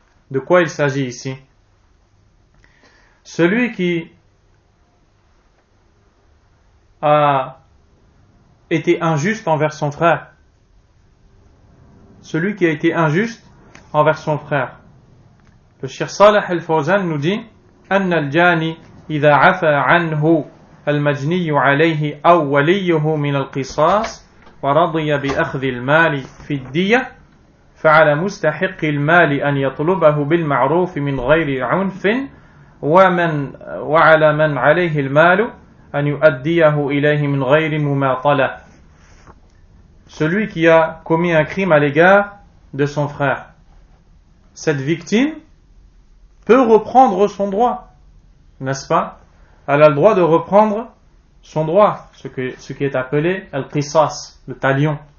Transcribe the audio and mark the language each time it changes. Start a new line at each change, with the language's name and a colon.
French: De quoi il s'agit ici? Celui qui a été injuste envers son frère, celui qui a été injuste envers son frère. Le Cheikh Salih al-Fawzan nous dit
Arabic: أن الجاني إذا عفى عنه المجني عليه أو وليه من القصاص ورضي بأخذ المال في الدية فعلى مستحق المال أن يطلبه بالمعروف من غير عنف وعلى من عليه المال أن يؤديه إليه من غير مماطلة.
French: Celui qui a commis un crime à l'égard de son frère, cette victime peut reprendre son droit, n'est-ce pas? Elle a le droit de reprendre son droit, ce qui est appelé al-qisas, le talion.